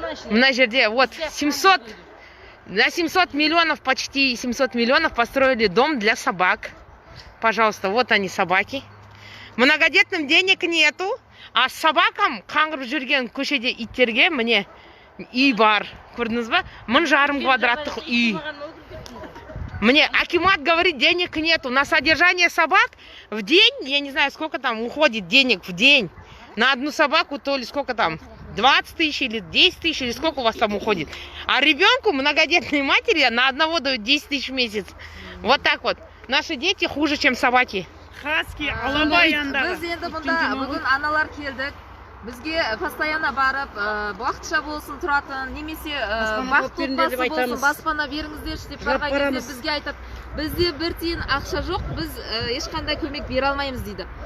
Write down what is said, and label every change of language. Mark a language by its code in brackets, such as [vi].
[ru] Мына жерде вот 700 миллионов, почти 700 миллионов построили дом для собак. Пожалуйста, вот они собаки. Многодетным денег нету, а собакам [kk] қаңғырып жүрген көшеде иттерге міне үй бар. Көрдіңіз ба? 1,5 квадраттық үй. [ru] Мне акимат говорит, денег нету. На содержание собак в день, я не знаю, сколько там уходит денег в день. На одну собаку, то ли сколько там, 20 тысяч или 10 тысяч, или сколько у вас там уходит. А ребенку, многодетной матери, на одного дают 10 тысяч в месяц. Вот так вот. Наши дети хуже, чем собаки. [kk] Хаски, алабай яндағы. Біз енді мұнда бүгін аналар келдік. Бізге постоянно барып, уақытша болсын тұратын, немесе бақытты отбасы болсын, баспана беріңіздерші деп барған кезде бізге айтады, бізде бір тиын ақша жоқ, біз ешқандай көмек бере алмаймыз дейді.